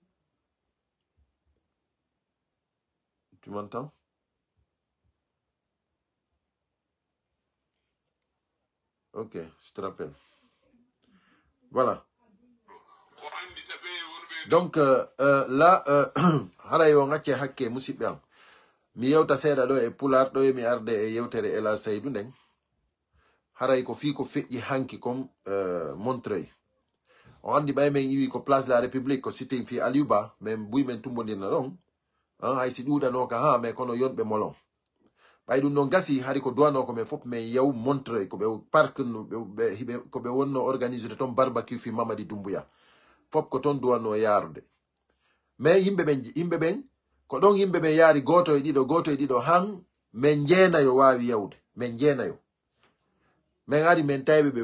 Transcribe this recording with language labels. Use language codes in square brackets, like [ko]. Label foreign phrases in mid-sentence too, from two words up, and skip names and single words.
[fr] Tu m'entends? Ok, je te rappelle. Voilà. Donc, là, [ff] harayo ngacce hakke musibbe am. Mi yewta seeɗa ɗo e pular ɗo e mi arde e yewtere Ela Seydou nden. Haray ko fi ko feƴƴi hanki comme Montreuil. On andi ɓay men iwi ko place de la République ko sitting fi Aliou Ba men buy men tumbodirna ɗon. Hay si ɗuɗano ka ha mais kono yonɓe molon. ɓay ɗum ɗon gasi hari ko duwano ko men fof men yew Montreuil ko ɓe parc ko ɓe wonno organisé ton barbecue fi Mamadi Doumbouya. Fop ko ton duwanno yarude. Mais yimɓe ɓen ko ɗon yimɓe ɓen yaari goto e ɗiɗo han men jeenayo wawi yawde men jeenayo men ari men tawɓe ɓe